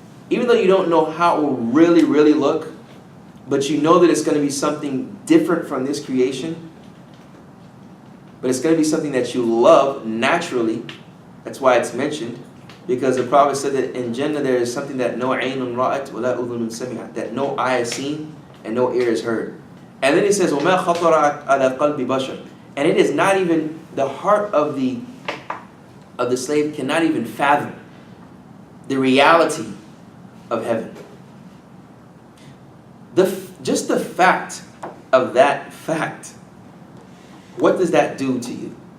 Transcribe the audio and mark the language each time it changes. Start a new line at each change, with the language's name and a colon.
English: Even though you don't know how it will really, really look, but you know that it's going to be something different from this creation. But it's going to be something that you love naturally. That's why it's mentioned. Because the Prophet said that in Jannah there is something that no
Arabic: aynun ra'at wa la udhunun sami'at,
English: that no eye has seen and no ear has heard. And then he says,
Arabic: وَمَا خَطَرَ عَلَى قَلْبِ بَشَرٍ.
English: And it is not even, the heart of the slave cannot even fathom the reality of heaven. Just the fact of that fact, what does that do to you?